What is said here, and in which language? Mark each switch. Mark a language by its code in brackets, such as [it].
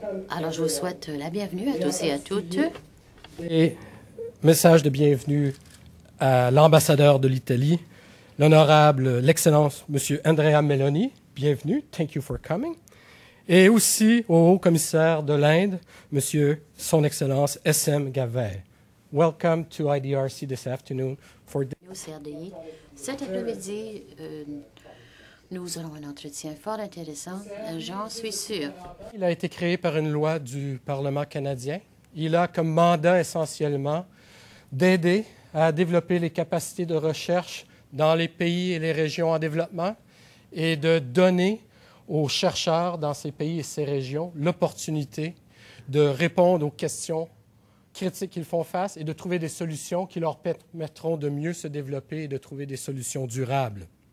[fr] Alors, je vous souhaite la bienvenue à tous et à toutes. Et message de bienvenue à l'ambassadeur de l'Italie, l'honorable, l'Excellence, M. Andrea Meloni. Bienvenue. [en] Thank you for coming. [fr] Et aussi au haut-commissaire de l'Inde, M. Son Excellence S.M. Gavay. [en] Welcome to IDRC this afternoon for [fr] Au CRDI, cet après-midi, nous aurons un entretien fort intéressant, j'en suis sûr. Il a été créé par une loi du Parlement canadien. Il a comme mandat essentiellement d'aider à développer les capacités de recherche dans les pays et les régions en développement et de donner aux chercheurs dans ces pays et ces régions l'opportunité de répondre aux questions critiques qu'ils font face et de trouver des solutions qui leur permettront de mieux se développer et de trouver des solutions durables.